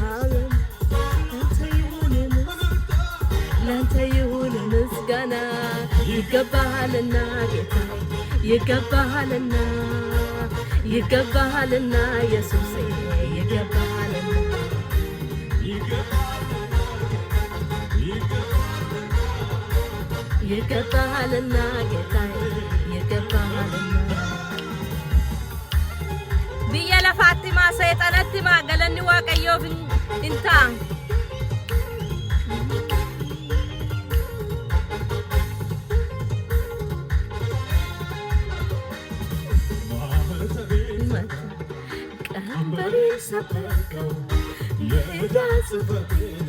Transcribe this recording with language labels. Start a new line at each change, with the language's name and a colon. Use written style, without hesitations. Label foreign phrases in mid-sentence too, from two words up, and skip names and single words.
Amharic: ላንተ ይሁን ምስጋና ይገባሃልና ጌታዬ ይገባሃልና ይገባሃልና ኢየሱሴ ይገባሃልና ይገባሃልና ጌታዬ ይገባሃልና
Oromo: biyya lafaatti maa seexanatti maa galanni Waaqayyoof hin ta'a.
Amharic: ቀንበሬን ሰበርከው የዕዳ ጽሕፈቴን